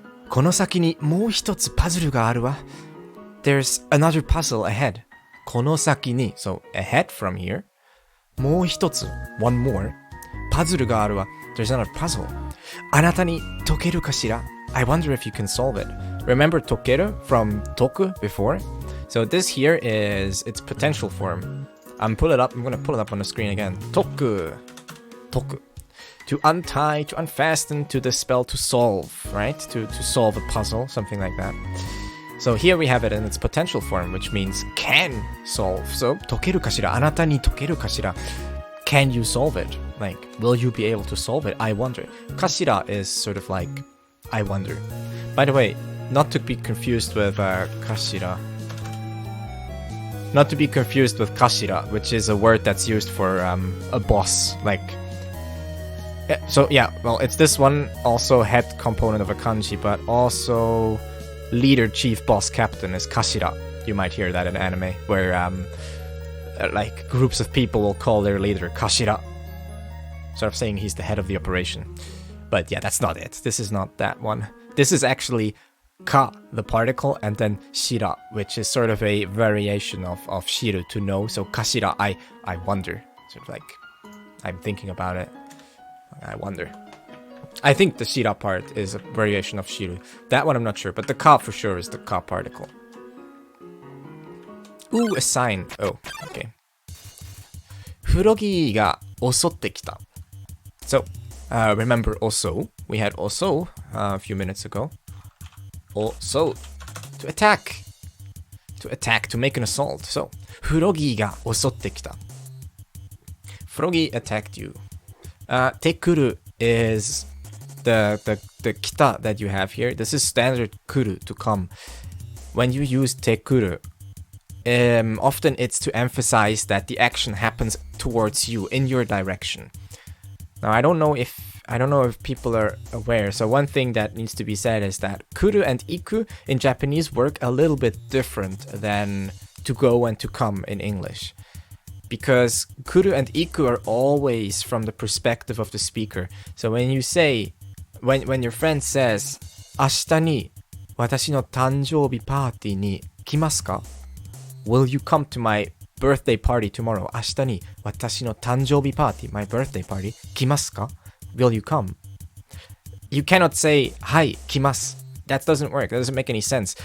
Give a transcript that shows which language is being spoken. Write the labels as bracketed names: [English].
[Japanese] この先にもう一つパズルがあるわ. [English] There's another puzzle ahead. [Japanese] この先に, [English] so ahead from here. もう一つ, one more. [Japanese] パズルがあるわ. [English] There's another puzzle. [Japanese] あなたに解けるかしら? [English] I wonder if you can solve it. Remember tokeru from toku before? So this here is its potential form. I'm going to pull it up on the screen again. Toku. Toku. To untie, to unfasten, to dispel, to solve, right? To solve a puzzle, something like that. So here we have it in its potential form, which means can solve. [Japanese] So, 解けるかしら? あなたに解けるかしら? [English] Can you solve it? Like, will you be able to solve it? I wonder. かしら is sort of like, I wonder. By the way, not to be confused with かしら. Not to be confused with kashira, which is a word that's used for a boss, like... So yeah, well, it's this one, also head component of a kanji, but also leader, chief, boss, captain is kashira. You might hear that in anime, where like groups of people will call their leader kashira, sort of saying he's the head of the operation. But yeah, that's not it. This is not that one. This is actually ka, the particle, and then shira, which is sort of a variation of shiru, to know. So kashira, I wonder, sort of like, I'm thinking about it. I wonder. I think the shira part is a variation of shiru. That one I'm not sure, but the ka for sure is the ka particle. Ooh, a sign. Oh, okay. [Japanese] フロギが襲ってきた. [English] So, Remember also, we had also a few minutes ago. Also, to attack. To attack, to make an assault. So, Froggy [Japanese] が襲ってきた. [English] Froggy attacked you. Tekuru is the kita that you have here. This is standard kuru, to come. When you use tekuru, often it's to emphasize that the action happens towards you, in your direction. Now, I don't know if people are aware. So one thing that needs to be said is that kuru and iku in Japanese work a little bit different than to go and to come in English. Because kuru and iku are always from the perspective of the speaker. So when you say, when your friend says, [Japanese] 明日に私の誕生日パーティーに来ますか? [English] Will you come to my birthday party tomorrow? [Japanese] 明日に私の誕生日パーティー, [English] my birthday party, [Japanese] 来ますか? [English] Will you come? You cannot say, [Japanese] はい、来ます. [English] That doesn't work. That doesn't make any sense.